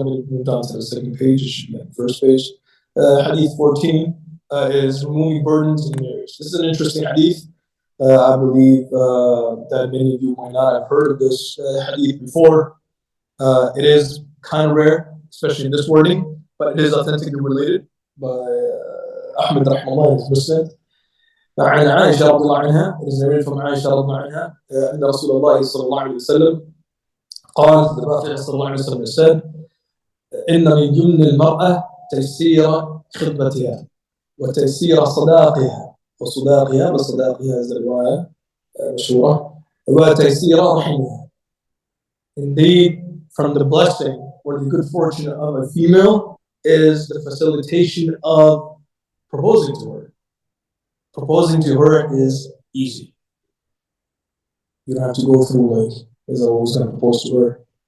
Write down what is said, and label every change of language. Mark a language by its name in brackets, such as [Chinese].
[English] I'm going to move on to the second page. It should be on the first page. Hadith 14 is removing burdens in marriage. This is an interesting hadith. I believe that many of you might not have heard of this hadith before. It is kind of rare, especially in this wording, but it is authentically related by Ahmed Rahimahullah in his Muslim. [Arabic] عن عائشة رضي الله عنها, [English] it is narrated from [Arabic] عائشة رضي الله عنها, أن رسول الله صلى الله عليه وسلم قال, [English] the Prophet [Arabic] صلى الله عليه وسلم [English] said, [Arabic] إن من يمن المرأة تيسير خطبتها وتيسير صداقها وصداقها [English] is the [Arabic] رواية مشهورة وتيسير رحمها. [English] Indeed, from the blessing or the good fortune of a female is the facilitation of proposing to her. Proposing to her is easy. You don't have to go through like, is I was going to propose to her.